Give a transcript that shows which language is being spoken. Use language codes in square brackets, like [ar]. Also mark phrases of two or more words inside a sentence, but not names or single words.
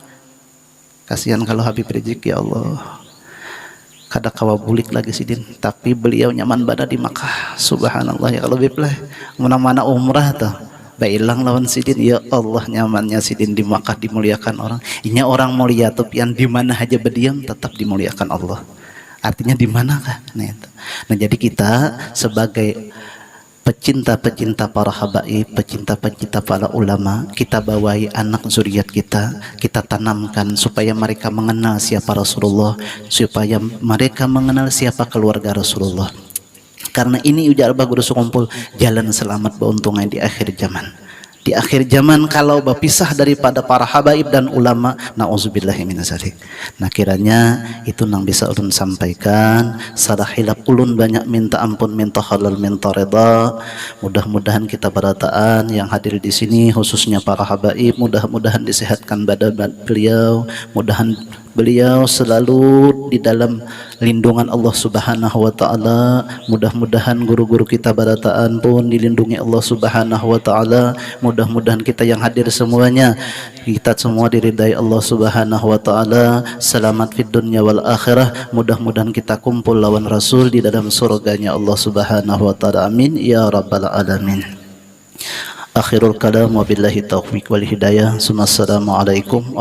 [bjn] Kasihan kalau Habib Rizik, ya Allah. Kada kawa bulik lagi sidin, tapi beliau nyaman badan di Makkah. Subhanallah, ya kalau bipleh mana-mana umrah tuh bailang lawan sidin, ya Allah nyamannya sidin di Makkah, dimuliakan orang. Inya orang mulia tuh yang di mana aja berdiam tetap dimuliakan Allah. [id] Artinya di manakah? Nah jadi kita sebagai pecinta-pecinta para habaib, pecinta-pecinta para ulama, kita bawahi anak zuriat kita, kita tanamkan supaya mereka mengenal siapa Rasulullah, supaya mereka mengenal siapa keluarga Rasulullah. [bjn] Karena ini ujar bagus kumpul jalan selamat beuntungan di akhir zaman. [id] Di akhir zaman kalau berpisah daripada para habaib dan ulama, [ar] نعوذ بالله من ذلك. [bjn] Nah kiranya itu nang bisa ulun sampaikan. Salah hilap ulun banyak minta ampun, minta halal, minta reda. [id] Mudah-mudahan kita berataan yang hadir di sini khususnya para habaib, mudah-mudahan disehatkan badan beliau, mudahan beliau selalu di dalam lindungan Allah Subhanahu wa Ta'ala. Mudah-mudahan guru-guru kita barataan pun dilindungi Allah Subhanahu wa Ta'ala. Mudah-mudahan kita yang hadir semuanya, kita semua diridai Allah Subhanahu wa Ta'ala, selamat [ar] في الدنيا والآخرة. [id] Mudah-mudahan kita kumpul lawan Rasul di dalam surganya Allah Subhanahu wa Ta'ala. [ar] آمين يا رب العالمين. آخر الكلام وبالله التوفيق والهداية.